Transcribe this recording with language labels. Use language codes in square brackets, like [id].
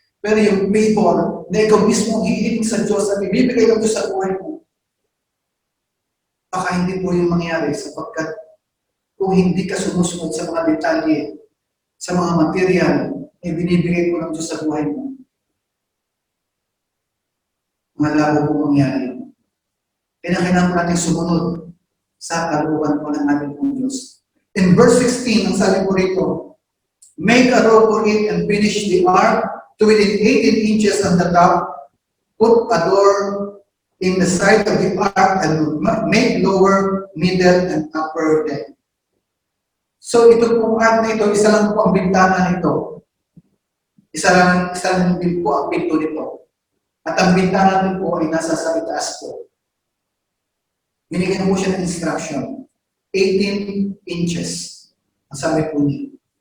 [tl] Pero yung favor na ikaw mismo ang hihiling sa Diyos at ibibigay ng Diyos sa buhay mo, baka hindi po yung mangyari sapagkat kung hindi ka sumusunod sa mga detalye, sa mga material na binibigay po ng Diyos sa buhay mo, malabo po mangyari. Kailangan po natin sumunod sa kalooban po ng ating pong Diyos. [en] In verse 16, [tl] ang sabi po rito, [en] make a rope for it and finish the ark to within 18 inches on the top, put a door in the side of the ark and make lower, middle, and upper deck. [tl] So ito pong ark na ito, isa lang po ang bintana nito. Isa lang din po ang pinto nito. At ang bintana din po ay nasa sa itaas po. Binigyan po siya ng instruction. 18 inches. Ang sabi po niya.